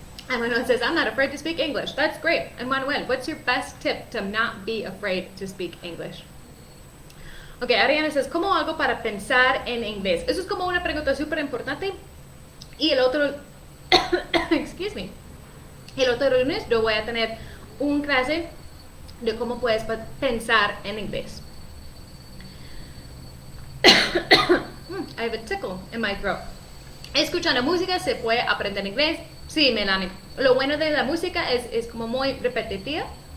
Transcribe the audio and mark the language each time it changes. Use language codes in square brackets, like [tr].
[en] Emmanuel says, I'm not afraid to speak English. That's great. Emmanuel, what's your best tip to not be afraid to speak English? Okay, Ariana says, [es] ¿cómo hago para pensar en inglés? Eso es como una pregunta súper importante. Y el otro, [en] excuse me, [es] el otro lunes yo voy a tener un clase de cómo puedes pensar en inglés. [en] I have a tickle in my throat. [es] Escuchando música se puede aprender inglés. Sí, Melanie. Lo bueno de la música es como muy repetida.